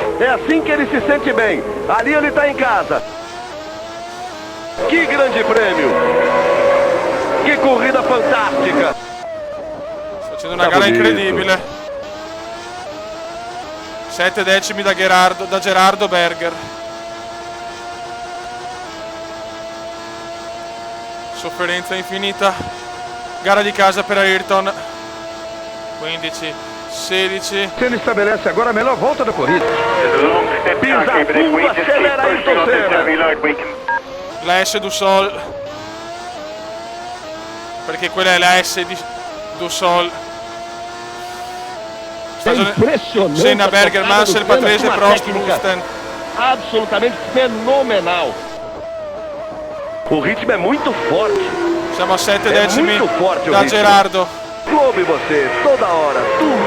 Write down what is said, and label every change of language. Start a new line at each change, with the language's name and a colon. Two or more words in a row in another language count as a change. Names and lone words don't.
Portuguese: É assim que ele se sente bem. Ali ele tá em casa. Que grande prêmio! Que corrida fantástica!
Italian: Sto facendo una gara incredibile. 7 decimi da Gerardo Berger. Sofferenza infinita. Gara di casa per Ayrton. 15, 16.
Portuguese: Ele estabelece agora a melhor volta da corrida. Pisa fundo, acelera Ayrton Senna.
Italian: La S du Sol, perché quella è la S di du Sol.
Portuguese: É impressionante. Senna, Berger, a tocada do Mansell, Senna, Patrese, com uma Prost, técnica Rusten. absolutamente fenomenal. O ritmo é muito forte.
Italian: Siamo a 7
Portuguese: É
Italian: decimi
Portuguese: muito forte o
Italian: da
Portuguese: ritmo.
Italian: Gerardo.
Portuguese: Come você, toda hora, tudo.